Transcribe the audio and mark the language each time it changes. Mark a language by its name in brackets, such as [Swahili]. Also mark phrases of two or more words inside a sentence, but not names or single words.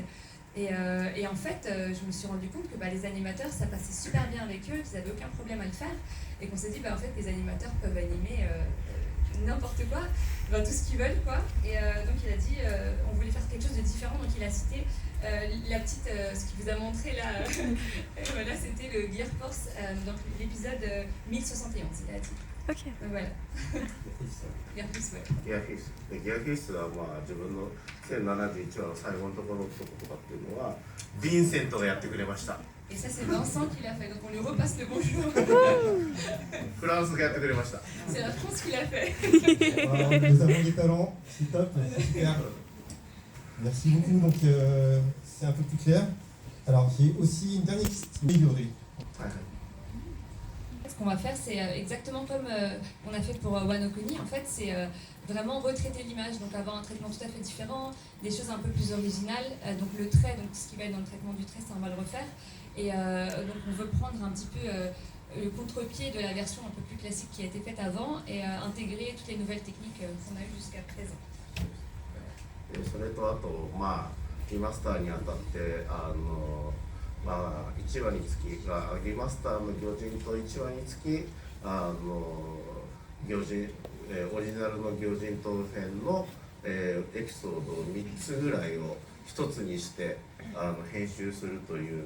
[French] Et en fait, je me suis rendu compte que les animateurs, ça passait super bien avec eux, qu'ils n'avaient aucun problème à le faire, et qu'on s'est dit, en fait, les animateurs peuvent animer n'importe quoi, tout ce qu'ils veulent, quoi. Et donc il a dit, on voulait faire quelque chose de différent, donc il a cité la petite, ce qu'il vous a montré là, voilà, c'était le Gear Force, donc l'épisode 1071, il a dit. Ok. Donc voilà. Gear Fist, ouais. [Japanese] ギアフィスでギアフィスは自分の1071話の最後のところとかっていうのはヴィンセントがやってくれました。 [French] Et ça c'est Vincent qui l'a fait, donc on lui repasse le bonjour. [Japanese] フランスがやってくれました。 [French] C'est la France qui l'a fait. Nous avons des talents, c'est top, c'est super. Merci beaucoup, donc c'est un peu plus clair. Alors j'ai aussi une dernière question. Ce qu'on va faire, c'est exactement comme on a fait pour Wano Kuni. En fait, c'est vraiment retraiter l'image, donc avoir un traitement tout à fait différent, des choses un peu plus originales. Donc le trait, donc ce qui va être dans le traitement du trait, ça on va le refaire. Et donc on veut prendre un petit peu le contre-pied de la version un peu plus classique qui a été faite avant et intégrer toutes les nouvelles techniques qu'on a eues jusqu'à présent. [Japanese] それとあとリマスターにあたって1話につきリマスターの魚人と1話につき魚人オリジナルの魚人島編のエピソードを3つぐらいを1つにして編集するという